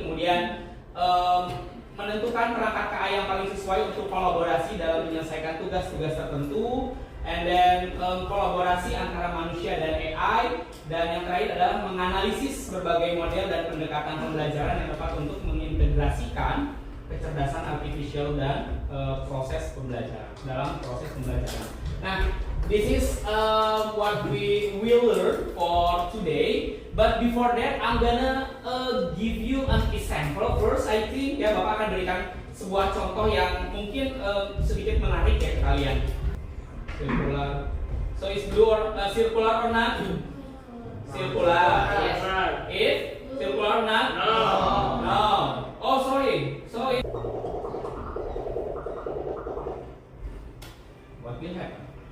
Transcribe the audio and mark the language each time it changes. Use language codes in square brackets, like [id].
[id] Kemudian menentukan perangkat KA yang paling sesuai untuk kolaborasi dalam menyelesaikan tugas-tugas tertentu. [en] And then [id] kolaborasi antara manusia dan AI. Dan yang terakhir adalah menganalisis berbagai model dan pendekatan pembelajaran yang tepat untuk mengintegrasikan kecerdasan artificial dan proses pembelajaran dalam proses pembelajaran. [en] Nah, this is what we will learn for today. But before that, I'm gonna give you an example first. I think [id] ya Bapak akan berikan sebuah contoh yang mungkin sedikit menarik ya ke kalian. [en] Circular. So is blue or circular or not? Circular. Yes. If circular or not? No. Oh sorry. So it what will happen?